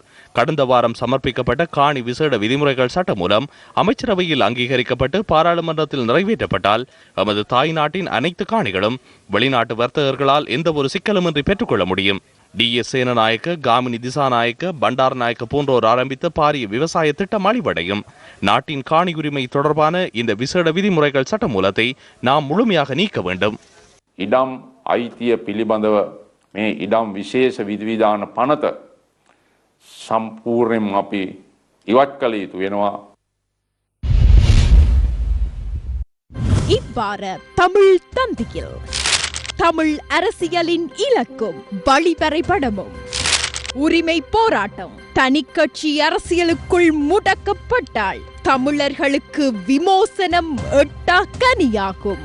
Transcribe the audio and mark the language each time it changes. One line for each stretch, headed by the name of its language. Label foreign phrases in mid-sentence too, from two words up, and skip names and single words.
Tamil: கடந்த வாரம் சமர்ப்பிக்கப்பட்ட காணி விசேட விதிமுறைகள் சட்டம் மூலம் அமைச்சரவையில் அங்கீகரிக்கப்பட்டு பாராளுமன்றத்தில் நிறைவேற்றப்பட்டால் எமது தாய் நாட்டின் அனைத்து காணிகளும் வெளிநாட்டு வர்த்தகர்களால் எந்த ஒரு சிக்கலுமின்றி பெற்றுக்கொள்ள முடியும். DS சேனநாயக்க, காமினி திசாநாயக்க, பண்டார் நாயக்க போன்றோர் ஆரம்பித்த பாரிய விவசாய திட்டம் அழிவடையும். நாட்டின் காணி உரிமை தொடர்பான இந்த விசேட விதிமுறைகள் சட்ட மூலத்தை நாம் முழுமையாக நீக்க வேண்டும்.
Sinhala: ඉඩම් අයිතිය පිළිබඳව මේ ඉඩම් විශේෂ විධිවිධාන පනත සම්පූර්ණයෙන්ම අපි ඉවත් කළ යුතු වෙනවා.
Tamil: இவ்வார தமிழ் தந்தியில் தமிழ் அரசியலின் இலக்கும் வழிவரைபடமும் உரிமை போராட்டம் தனிக்கட்சி அரசியலுக்குள் முடக்கப்பட்டால் தமிழர்களுக்கு விமோசனம் எட்டா கனியாகும்.